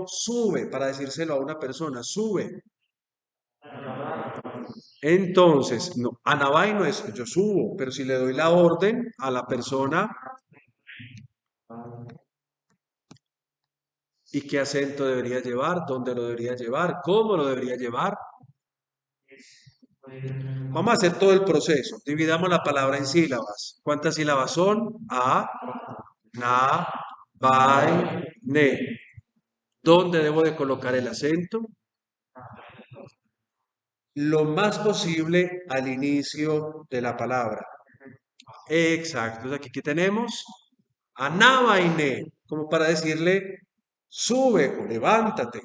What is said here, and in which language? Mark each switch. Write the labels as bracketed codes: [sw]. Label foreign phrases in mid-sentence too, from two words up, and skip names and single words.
[es] Sube, para decírselo a una persona, sube. Entonces, no, anabai no es yo subo, pero si le doy la orden a la persona, ¿y qué acento debería llevar? ¿Dónde lo debería llevar? ¿Cómo lo debería llevar? Vamos a hacer todo el proceso. Dividamos la palabra en sílabas. ¿Cuántas sílabas son? A, na, bai, ne. ¿Dónde debo de colocar el acento? Lo más posible al inicio de la palabra. Exacto. Entonces, aquí tenemos anabaine, como para decirle sube o levántate.